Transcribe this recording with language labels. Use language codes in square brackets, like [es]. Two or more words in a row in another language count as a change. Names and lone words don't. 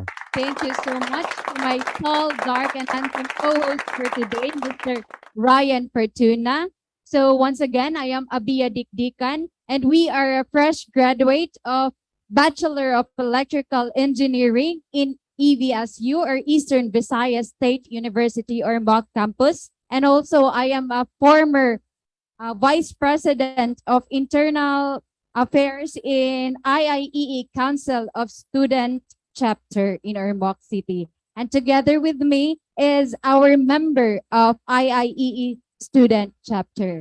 [en] Thank you so much to my tall, dark, and handsome co-host for today, Mr. Ryan Fortuna. So once again, I am Abia Dikdikan, and we are a fresh graduate of Bachelor of Electrical Engineering in EVSU, or Eastern Visayas State University, or MOC campus. And also, I am a former Vice President of Internal Affairs in IIEE Council of Student Chapter in Ormoc City. And together with me is our member of IIEE Student Chapter.